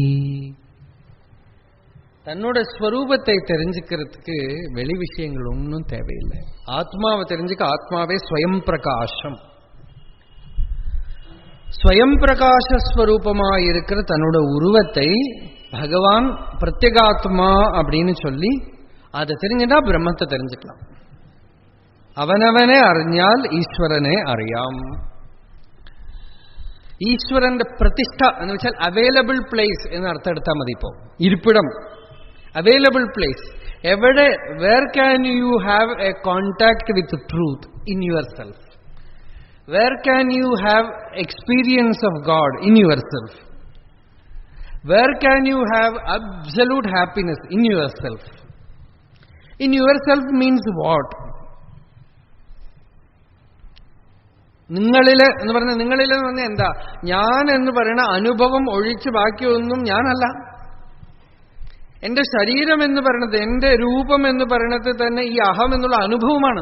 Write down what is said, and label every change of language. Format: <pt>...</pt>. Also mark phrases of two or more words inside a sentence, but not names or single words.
<ta>தன்னோட ஸ்வரூபத்தை தெரிஞ்சுக்கிறதுக்கு வெளி விஷயங்கள் ஒன்றும் தேவையில்லை. ஆத்மாவை தெரிஞ்சுக்க ஆத்மாவே ஸ்வயம் பிரகாசம். ஸ்வயம் பிரகாசஸ்வரூபமாயிருக்கிற தன்னோட உருவத்தை பகவான் பிரத்யேகாத்மா அப்படின்னு சொல்லி அதை தெரிஞ்சுட்டா பிரம்மத்தை தெரிஞ்சுக்கலாம்.</ta> <ml>അവനവനെ അറിഞ്ഞാൽ ഈശ്വരനെ അറിയാം. ഈശ്വരന്റെ പ്രതിഷ്ഠ എന്ന് വെച്ചാൽ</ml> <en>available place</en> <ml>എന്ന് അർത്ഥം എടുത്താൽ മതി. ഇപ്പോ ഇരിപ്പിടം,</ml> <en>available place.</en> <ml>എവിടെ,</ml> <en>where can you have a contact with truth in your self? where can you have experience of God in your self? where can you have absolute happiness in your self? in your self means what?</en> <ml>നിങ്ങളില് എന്ന് പറഞ്ഞ, നിങ്ങളില് എന്ന് പറഞ്ഞാൽ എന്താ? ഞാൻ എന്ന് പറയുന്ന അനുഭവം ഒഴിച്ച് ബാക്കിയൊന്നും ഞാനല്ല. എന്റെ ശരീരം എന്ന് പറയുന്നത്, എന്റെ രൂപം എന്ന് പറയുന്നത് തന്നെ ഈ അഹം എന്നുള്ള അനുഭവമാണ്.</ml>